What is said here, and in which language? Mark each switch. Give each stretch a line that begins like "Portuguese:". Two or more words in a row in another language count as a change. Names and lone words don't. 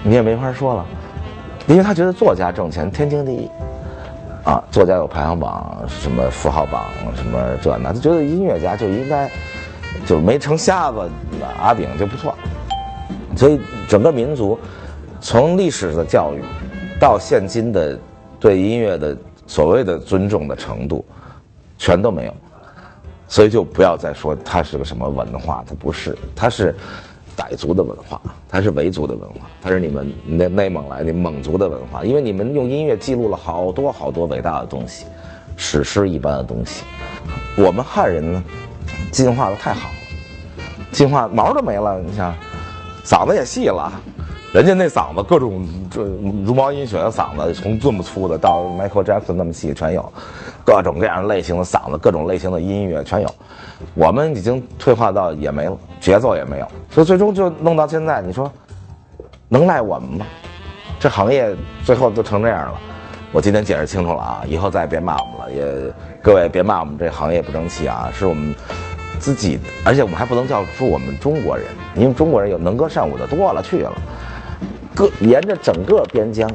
Chinese: 你也沒法說了，因為他覺得作家掙錢天經地義啊，作家有排行榜，什麼富豪榜，什麼這那，他覺得音樂家就應該就是没成瞎子阿炳就不錯。所以整個民族從歷史的教育到現今的對音樂的所謂的尊重的程度全都沒有，所以就不要再說它是個什麼文化，它不是，它是傣族的文化，它是維族的文化，它是你們內蒙来的蒙族的文化，因為你們用音樂記錄了好多好多偉大的東西，史詩一般的東西。我們漢人呢進化的太好了，進化毛都沒了，你想嗓子也細了，人家那嗓子各种这茹毛飲血的嗓子，從這麼粗的到 Michael Jackson 那麼細全有，各種各樣類型的嗓子，各種類型的音樂全有。我們已經退化到也沒了，節奏也沒有，所以最終就弄到現在，你說能賴我們嗎？這行業最後都成這樣了。我今天解釋清楚了啊，以後再也別罵我們了，也各位別罵我們這行業不爭氣啊，是我們自己，而且我们還不能叫出我們中國人，因為中國人有能歌善舞的多了去了，沿着整個邊疆。